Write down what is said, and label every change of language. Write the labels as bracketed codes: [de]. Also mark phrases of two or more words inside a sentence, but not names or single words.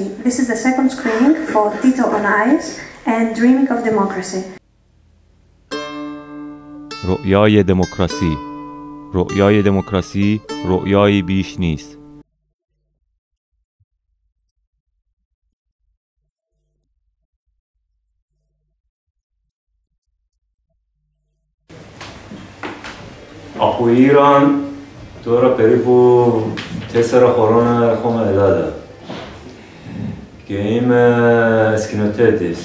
[en] This is the second screening for Tito on Ice and Dreaming of Democracy. [fa] رؤیای دموکراسی. رؤیای دموکراسی رؤیایی بیش نیست. [el] Από Ιράν τώρα περίπου 4 χρόνια έρχομαι Ελλάδα και είμαι σκηνοθέτης.